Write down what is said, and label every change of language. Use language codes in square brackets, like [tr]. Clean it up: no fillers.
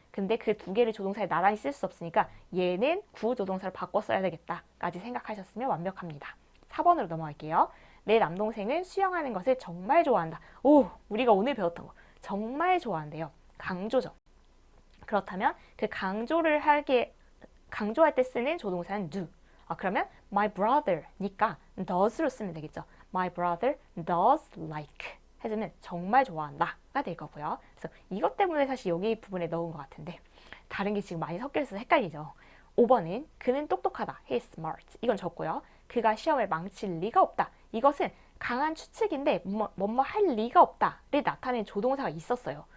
[ko] 근데 그 두 개를 조동사에 나란히 쓸 수 없으니까 얘는 구조동사를 바꿔 써야 되겠다까지 생각하셨으면 완벽합니다. 4번으로 넘어갈게요. 내 남동생은 수영하는 것을 정말 좋아한다. 우리가 오늘 배웠던 거 정말 좋아한대요. 강조죠. 그렇다면 그 강조할 때 쓰는 조동사는 do. 그러면 my brother니까 does로 쓰면 되겠죠. [en] My brother does like. [ko] 해주면 정말 좋아한다가 될 거고요. 그래서 이것 때문에 사실 여기 부분에 넣은 것 같은데 다른 게 지금 많이 섞여 있어서 헷갈리죠. 5번은 그는 똑똑하다. [en] He is smart. [ko] 이건 적고요. 그가 시험을 망칠 리가 없다. 이것은 강한 추측인데 뭐뭐 할 리가 없다를 나타내는 조동사가 있었어요.